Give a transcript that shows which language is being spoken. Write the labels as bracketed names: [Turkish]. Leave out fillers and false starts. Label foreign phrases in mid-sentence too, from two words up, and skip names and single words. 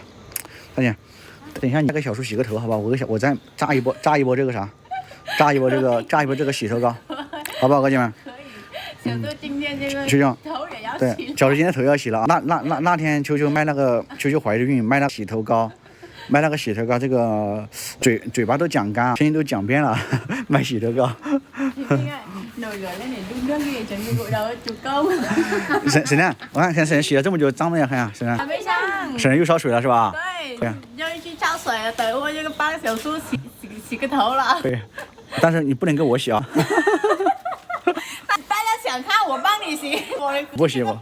[Chinese] 大姐，等一下你给小叔洗个头，好吧？我再炸一波这个啥，炸一波这个洗头膏，好不好，哥姐们？小豆今天这个秋秋头也要对，洗。小叔今天头要洗了啊。那天秋秋卖那个秋秋怀的孕卖那个洗头膏，这个嘴巴都讲干，声音都讲遍了，卖洗头膏。 [Vietnamese] nồi gội lên để đun nước đi chuẩn bị gội đầu cho chủ công [Chinese] 沈亮，我看沈亮洗了这么久，脏的也很啊，沈亮。还没上。沈亮又烧水了是吧？对，要去烧水了，等我这个帮小叔洗个头了。对，但是你不能给我洗啊。大家想看我帮你洗，我不洗我